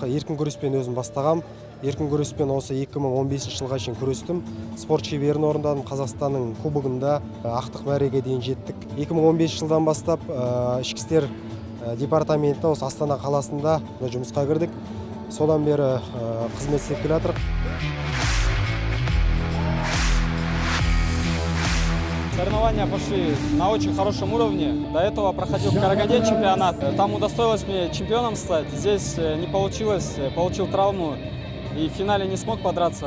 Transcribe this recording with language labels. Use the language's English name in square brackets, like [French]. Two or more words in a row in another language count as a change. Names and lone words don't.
[Kazakh] Еркін күреспен өзім бастағам. Еркін күреспен осы 2015 жылға шейін күрестім. Спорт шеберін орындадым. Қазақстанның кубогында ақтық мәреге дейін жеттік. 2015 жылдан бастап ішкі істер департаменті осы Астана қаласында жұмысқа кірдік. Содан бері қызмет істеп келе жатырық. [Russian] Соревнования пошли на очень хорошем уровне. До этого проходил в Караганде чемпионат. Там удостоилось мне чемпионом стать. Здесь не получилось, получил травму и в финале не смог подраться.